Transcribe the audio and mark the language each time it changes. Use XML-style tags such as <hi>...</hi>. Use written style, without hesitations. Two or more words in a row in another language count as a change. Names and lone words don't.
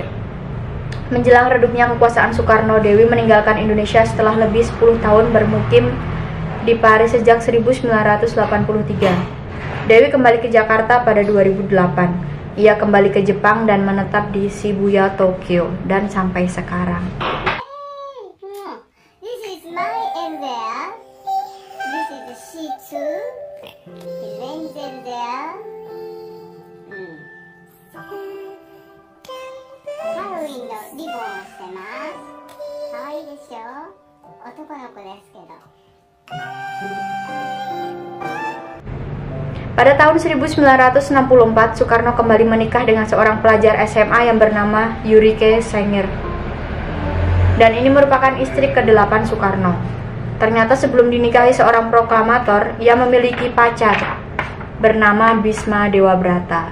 <id>Menjelang redupnya kekuasaan Soekarno, Dewi meninggalkan Indonesia setelah lebih 10 tahun bermukim di Paris sejak 1983. Dewi kembali ke Jakarta pada 2008. Ia kembali ke Jepang dan menetap di Shibuya, Tokyo, dan sampai sekarang.</id> <en>This is my Elvia. This is the Shih Tzu. His name is Elvia.</en> <ja>Halloween のリボンをしてます。可愛いでしょ。男の子ですけど。</ja> <id>Pada tahun 1964, Soekarno kembali menikah dengan seorang pelajar SMA yang bernama Yurike Sanger. Dan ini merupakan istri ke-8 Soekarno. Ternyata sebelum dinikahi seorang proklamator, ia memiliki pacar bernama Bisma Dewabrata.</id>